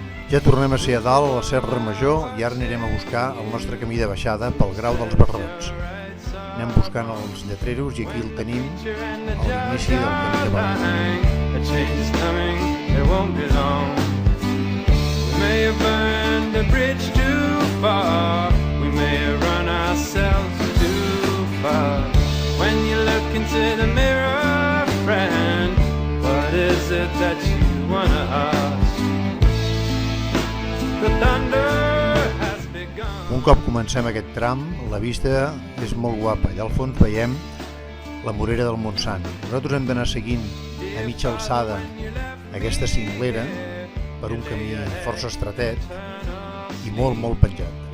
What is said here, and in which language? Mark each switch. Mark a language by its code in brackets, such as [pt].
[ca] Ja tornem a ser a dalt, a la Serra Major, i ara anirem a buscar el nostre camí de baixada pel Grau dels Barrots. Anem buscant els lletreros i aquí el tenim a l'inici del camí de baixada. [en] A change is coming, it won't be long. We may have burned the bridge too far. We may have run ourselves too far. When you look into the mirror, friend, what is it that you wanna ask? The thunder has begun. [ca] Un cop comencem aquest tram, la vista és molt guapa. Allà al fons veiem la Morera del Montsant. Nosaltres hem d'anar seguint a mitja alçada aquesta cinglera per un camí força estretet i molt, molt penjat.